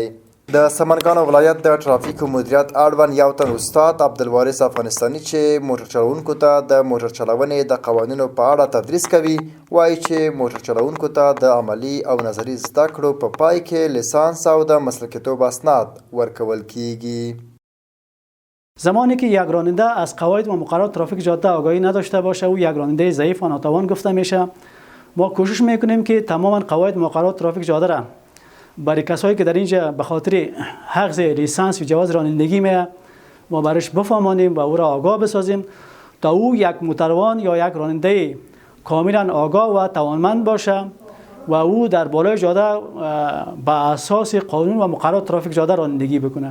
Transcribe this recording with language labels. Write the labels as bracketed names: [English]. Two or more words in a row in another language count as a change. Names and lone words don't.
[Pashto] د سمنګان ولایت د ترافیکو مدیریت اړوند یو تن استاد عبدالوارث افغانستاني چې موټر چلوونکو ته د موټر چلونې د قوانینو په اړه تدریس کوي، وایي چې موټر چلوونکو ته د عملی او نظری زده کړو په پای کې لیسانس او د مسلکیتوب اسناد ورکول کیږي. [Persian] زمانی که یک راننده از قواعد و مقررات ترافیک جاده آگاهی نداشته باشه او یک راننده ضعیف و ناتوان گفته میشه. ما کوشش میکنیم که تماما قواعد و مقررات ترافیک جاده را برای کسایی که در اینجا به خاطر حفظ لیسانس و جواز رانندگی ما برش بفهمانیم و او را آگاه بسازیم تا او یک موتروان یا یک راننده کاملا آگاه و توانمند باشه و او در بالای جاده به اساس قانون و مقررات ترافیک جاده رانندگی بکنه.